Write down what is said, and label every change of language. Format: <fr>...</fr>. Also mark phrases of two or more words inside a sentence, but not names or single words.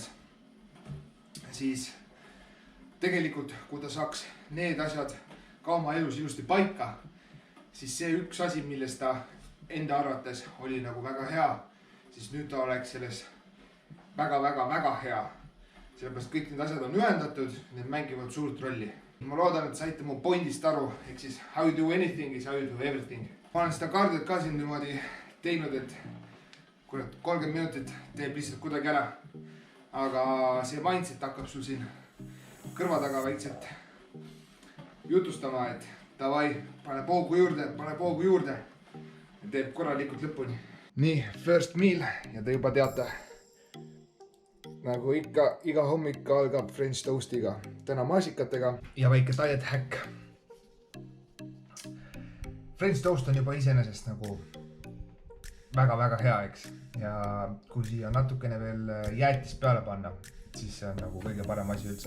<et>Siis tegelikult, kui ta saaks need asjad ka oma elus ilusti paika, siis see üks asi, millest ta enda arvates oli nagu väga hea, siis nüüd ta oleks selles väga hea. Sellepärast kõik need asjad on ühendatud, need mängivad suurt rolli. Ma loodan, et saite mu pointist aru, ehk siis</et> <en>how you do anything is how you do everything.</en> <et>Ma olen seda kardiot ka siin niimoodi teinud, et 30 minutit teeb lihtsalt kuidagi ära. Aga see mindset hakkab sul siin kõrva taga väikselt jutustama, et davai, pane poogu juurde ja teeb korralikult lõpuni. Nii,</et> <en>first meal</en> <et>ja te juba teate, nagu ikka, iga hommik algab</et> <en>French toastiga,</en> <et>täna maasikatega ja väike</et> <en>diet hack. French toast</en> <et>on juba iseenesest nagu väga hea, eks. Ja kui siia natukene veel jäätist peale panna, siis see on nagu kõige parem asi üldse.</et>